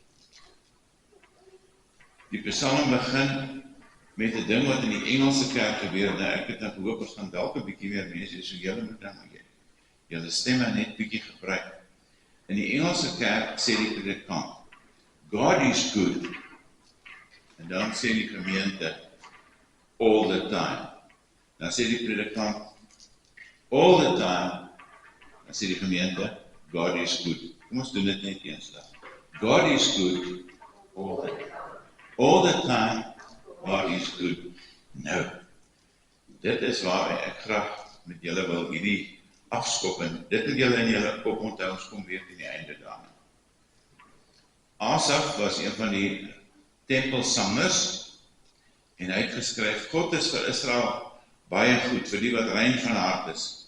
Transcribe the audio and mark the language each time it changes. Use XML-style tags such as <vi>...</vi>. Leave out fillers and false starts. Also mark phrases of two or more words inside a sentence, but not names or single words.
<af>Die Psalm begin met 'n ding wat in die Engelse kerk gebeur. Nou ek het nou gehoop ons gaan dalk 'n bietjie meer mense, so julle moet dan julle stemme net bietjie gebruik. In die Engelse kerk sê die predikant,</af> <en>God is good.</en> <af>En dan sê die gemeente,</af> <en>all the time.</en> <af>Dan sê die predikant,</af> <en>all the time.</en> <af>Dan sê die gemeente,</af> <en>God is good.</en> <af>Kom ons doen dit net eens dan.</af> <en>God is good all the time. All the time, God is good.</en> <af>Nou, dit is waar ek graag met julle wil hierdie afskop en dit moet julle in julle kop onthou, ons kom weer teen die einde daarna. Asaf was een van die tempelsangers en hy het geskryf, God is vir Israel baie goed, vir die wat rein van hart is.</af>